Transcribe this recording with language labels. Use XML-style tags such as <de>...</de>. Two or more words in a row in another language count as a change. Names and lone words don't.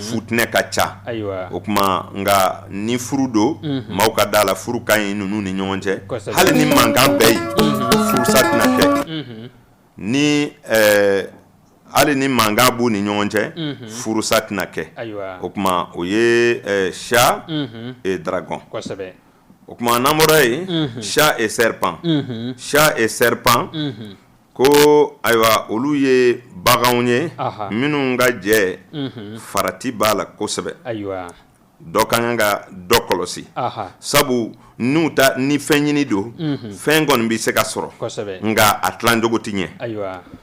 <bm>futinɛ ka ca o kuma nka ni furu do maaw ka da la furu ka ɲi ninnu ni ɲɔgɔn cɛ hali ni mankan bɛ yen furusa tɛna kɛ ni hali ni mankan b'u ni ɲɔgɔn cɛ furusa tɛna kɛ o kuma o ye</bm> <fr>chat et dragon</fr> <bm>o kuma n'an bɔra yen</bm> <fr>chat et serpent chat et serpent</fr> <bm>ko ayiwa olu ye baganw ye minnu ka jɛ farati b'a la kosɛbɛ dɔ ka kan ka dɔ kɔlɔsi sabu n'u ta ni fɛn ɲini don fɛn kɔni bɛ se ka sɔrɔ nka a tilancogo tɛ ɲɛ</bm>